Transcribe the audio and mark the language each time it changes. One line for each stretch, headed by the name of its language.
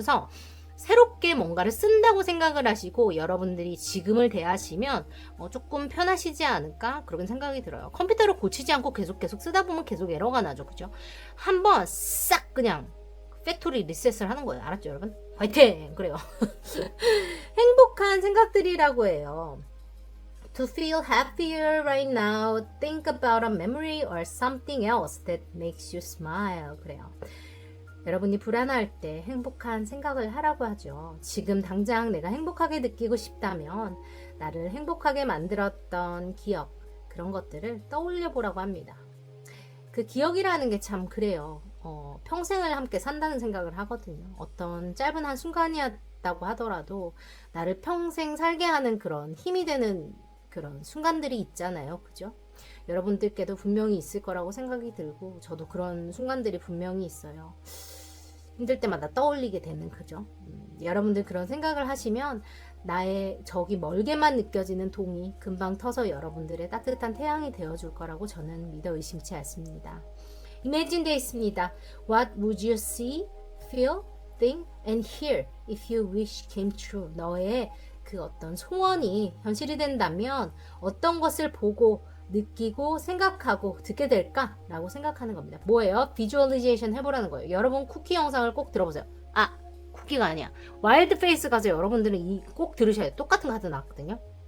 Korean: 그래서 새롭게 뭔가를 쓴다고 생각을 하시고 여러분들이 지금을 대하시면 조금 편하시지 않을까 그런 생각이 들어요. 컴퓨터를 고치지 않고 계속 쓰다 보면 계속 에러가 나죠. 그죠? 한번 싹 그냥 팩토리 리셋을 하는 거예요. 알았죠 여러분? 화이팅! 그래요. 행복한 생각들이라고 해요.
English: To feel happier right now, think about a memory or something else that makes you smile.
Korean: 그래요. 여러분이 불안할 때 행복한 생각을 하라고 하죠. 지금 당장 내가 행복하게 느끼고 싶다면 나를 행복하게 만들었던 기억, 그런 것들을 떠올려 보라고 합니다. 그 기억이라는 게 참 그래요. 평생을 함께 산다는 생각을 하거든요. 어떤 짧은 한 순간이었다고 하더라도 나를 평생 살게 하는 그런 힘이 되는 그런 순간들이 있잖아요. 그죠? 여러분들께도 분명히 있을 거라고 생각이 들고 저도 그런 순간들이 분명히 있어요. 힘들 때마다 떠올리게 되는 그죠? 여러분들 그런 생각을 하시면 나의 저기 멀게만 느껴지는 동이 금방 터서 여러분들의 따뜻한 태양이 되어줄 거라고 저는 믿어 의심치 않습니다. Imagine 돼 있습니다.
English: What would you see, feel, think, and hear if your wish came true?
Korean: 너의 그 어떤 소원이 현실이 된다면 어떤 것을 보고 느끼고 생각하고 듣게 될까라고 생각하는 겁니다. 뭐예요? 비주얼리제이션 해보라는 거예요. 여러분 쿠키 영상을 꼭 들어보세요. 아, 쿠키가 아니야. 와일드 페이스 가서 여러분들은 꼭 들으셔야 돼요. 똑같은 거 하도 나왔거든요.